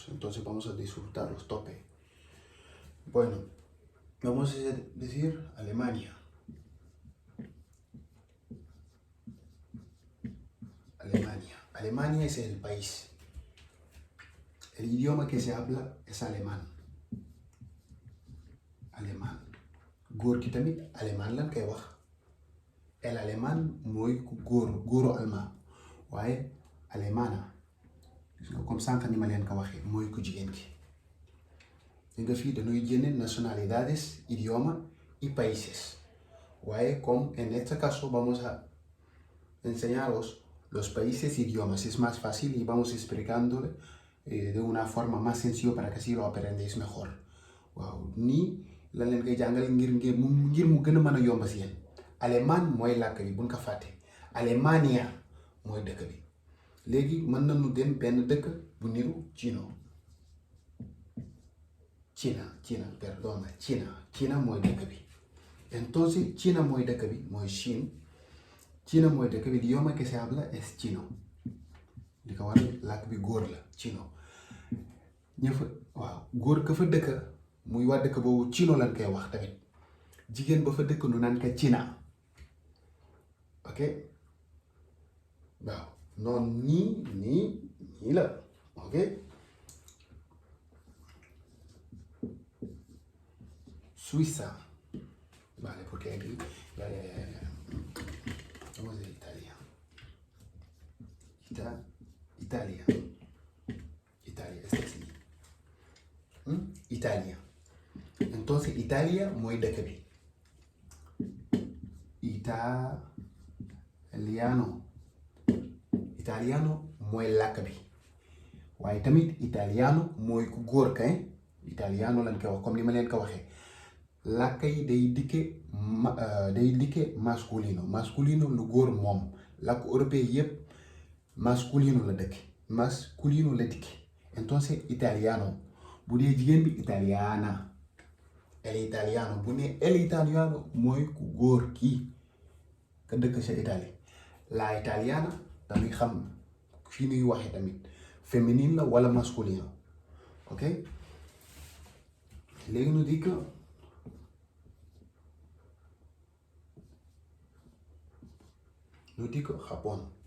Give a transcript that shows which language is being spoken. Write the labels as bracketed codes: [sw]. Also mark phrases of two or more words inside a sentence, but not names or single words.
[es] Entonces vamos a disfrutar los tope. Bueno, vamos a decir Alemania. Alemania es el país. El idioma que se habla es alemán. [wo] Góor gi tamit alemán lan koy wax. El alemán mooy góoru almaa. waaye alemana gis nga comme sànq ni ma leen ko waxee mooy ku jigéen ki. nga fii dañuy génne [es] nacionalidades, idioma y países. Waaye como en este caso vamos a enseñaros los países y idiomas, es más fácil y vamos explicándole de una forma más sencilla para que así lo aprendéis mejor. [wo] Waaw nii la leen koy jàngal ngir mu gën a mën a yomb si yéen. Allemand mooy làkk bi buñ ko fàtte. Alemania mooy dëkk bi. léegi mën nañu dem benn dëkk bu niru China mooy dëkk bi. Entonces China mooy dëkk bi mooy China mooy dëkk bi, [es] idioma que se habla es chino. [wo] li ko waral làkk bi góor la chino. waaw góor ka fa dëkk muy waa dëkk boobu chino lañ koy wax tamit. jigéen ba fa dëkk nu naan ka China. ok waaw noonu nii la. [es] ok Suiza. Vale, porque aquí vamos a Italia. Italia, este sí. [wo] Italia. Entonces Italia mooy dëkk bi. Italiano mooy làkk bi. waaye tamit italiano mooy ku góor kay. Italiano lañ koy wax comme ni ma leen ko waxee. làkk yi day dikke masculino lu góor moom. làkk européen yépp masculino la dikke. Entonces italiano bu dee jigéen bi italiana. [es] el italiano [wo] bu ne [es] el italiano [wo] mooy ku góor kii ka dëkk sa Italie. [es] la italiana [wo] dañuy xam fi ñuy waxee tamit féminine la wala masculino. ok léegi nu di ko Japón.